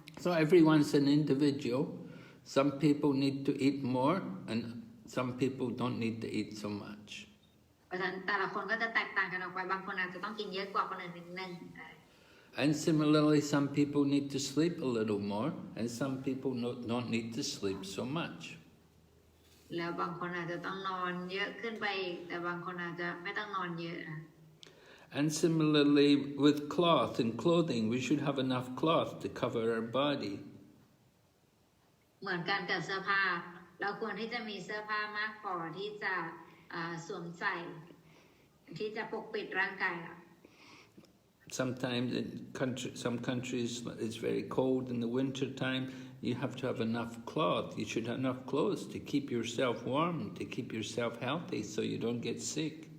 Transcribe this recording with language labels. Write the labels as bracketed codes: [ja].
[en] So everyone's an individual. Some people need to eat more and some people don't need to eat so much. [th] เพราะฉะนั้นแต่ละคนก็จะแตกต่างกันออกไปบางคนอาจจะต้องกินเยอะกว่าคนอื่นนิดนึง [en] And similarly, some people need to sleep a little more and some people don't need to sleep so much. [th] แล้วบางคนอาจจะต้องนอนเยอะขึ้นไปอีกแต่บางคนอาจจะไม่ต้องนอนเยอะ [en] And similarly with cloth and clothing, we should have enough cloth to cover our body. [th] เหมือนกันกับเสื้อผ้าเราควรที่จะมีเสื้อผ้ามากพอที่จะสวมใส่ที่จะปกปิดร่างกาย [en] Sometimes in some countries it's very cold in the winter time. You have to have enough cloth. You should have enough clothes to keep yourself warm, to keep yourself healthy, so you don't get sick.